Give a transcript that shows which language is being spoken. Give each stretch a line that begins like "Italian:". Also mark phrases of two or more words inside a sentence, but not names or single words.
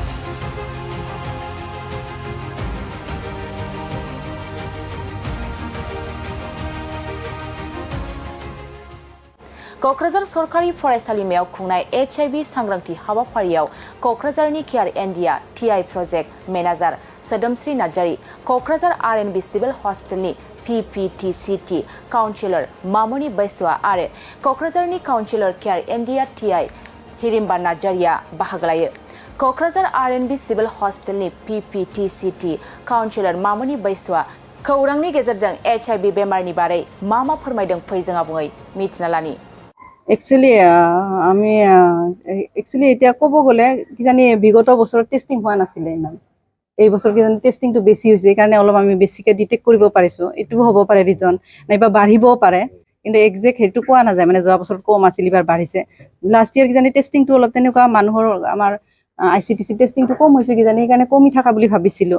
Bodo: क'क्राझार सरकारि फरायसालिमायाव खुंनाय HIV सांग्रांथि हाबाफारियाव क'क्राझारनि केयार इन्डिया TI
English: project manager
Bodo: सोदोमस्रि नार्जारी, क'क्राझार RNB सिभिल हस्पिटालनि PPTCT काउन्सिलर मामनि बैसुआ आरो क'क्राझारनि काउन्सिलर केयार इन्डिया TI हिरिम्बा नार्जारीआ बाहागो लायो। क'क्राझार RNB सिभिल हस्पिटालनि PPTCT काउन्सिलर मामनि बैसुआ खौरांनि गेजेरजों HIV बेमारनि बारै मा फोरमायदों फै जों आबुङै मिथिना लानि।
Assamese: एक्चुअली এতিয়া ক'ব গ'লে কিজানি বিগত বছৰত টেষ্টিং হোৱা নাছিলে ইমান। এই বছৰ কিজানি টেষ্টিংটো বেছি হৈছে সেইকাৰণে অলপ আমি বেছিকৈ ডিটেক্ট কৰিব পাৰিছোঁ। এইটোও হ'ব পাৰে ৰিজন, নাইবা বাঢ়িবও পাৰে, কিন্তু একজেক্ট সেইটো কোৱা নাযায়। মানে যোৱা বছৰত কম আছিল, এইবাৰ বাঢ়িছে।
English: last year
Assamese: কিজানি টেষ্টিংটো অলপ তেনেকুৱা মানুহৰ আমাৰ ICTC টেষ্টিংটো কম হৈছে কিজানি, সেইকাৰণে কমি থকা বুলি ভাবিছিলোঁ।